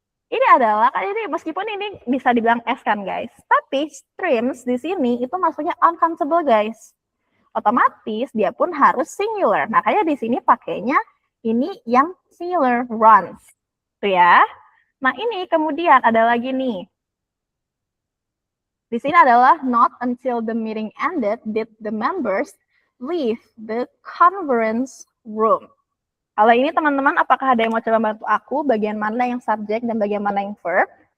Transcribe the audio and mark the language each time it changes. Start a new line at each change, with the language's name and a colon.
Indonesian: Ini adalah, kan ini meskipun ini bisa dibilang S kan, guys. Tapi streams di sini itu maksudnya uncountable, guys. Otomatis dia pun harus singular. Makanya di sini pakainya ini yang singular, runs. Tuh ya. Nah, ini kemudian ada lagi nih. Di sini adalah
English: not until the meeting ended did the members leave the conference room.
Indonesian: Kalau ini teman-teman, apakah ada yang mau coba bantu aku bagian mana yang subjek dan bagian mana yang verb?